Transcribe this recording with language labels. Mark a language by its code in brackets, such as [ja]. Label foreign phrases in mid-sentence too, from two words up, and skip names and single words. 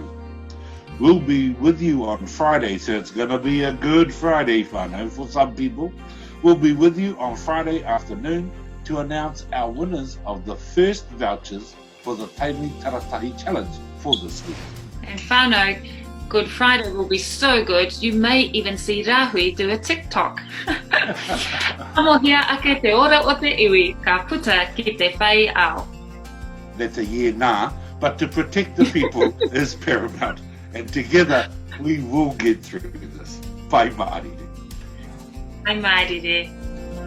[en] We'll be with you on Friday, so it's going to be a good Friday, whānau, for some people. We'll be with you on Friday afternoon to announce our winners of the first vouchers for the Tainui Taratahi Challenge for this week. And whānau, Good Friday will be so good, you may even see Rahui do a TikTok. [mi] Amohia ake te ora o te iwi, ka puta ki te whai ao. [en] That's a yeah, nah, but to protect the people is paramount. And together, we will get through this. [mi] Pai maarire. Ai maarire.